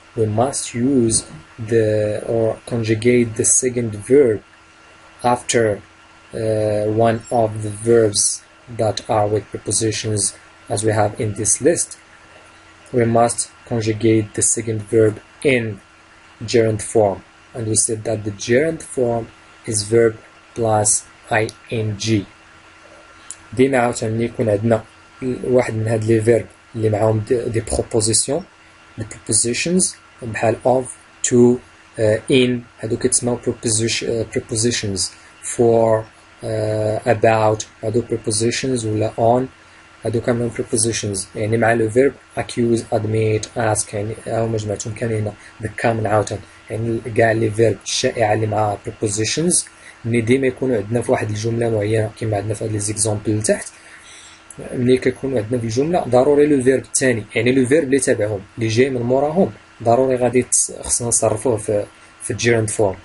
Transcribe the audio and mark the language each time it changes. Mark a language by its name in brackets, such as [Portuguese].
[English] We must use or conjugate the second verb after one of the verbs that are with prepositions, as we have in this list. We must conjugate the second verb in gerund form, and we said that the gerund form is verb plus ing. [Arabic] ديما عاوتاني يكون عندنا واحد من هاد لي فيرب اللي معاهم دي بروبوزيسيون، دي prepositions بحال of, to, in، هادو كيتسماو prepositions. For, about، هادو prepositions، ولا on، هادو كاملين prepositions. يعني مع لو فيرب accuse, admit, ask، يعني هما جمعتهم كاملين هنا [English] the common [Arabic] عاوتاني. يعني كاع لي فيرب الشائعة اللي مع prepositions ملي ديما يكونوا عندنا في واحد الجملة معينة كما عندنا في هاد لي زيكزامبل لتحت، ملي كيكونوا عندنا في الجملة ضروري لو فيرب الثاني، يعني لو فيرب اللي تابعهم اللي جاي من موراهم ضروري غادي خصنا نصرفوه في الجيرند فورم.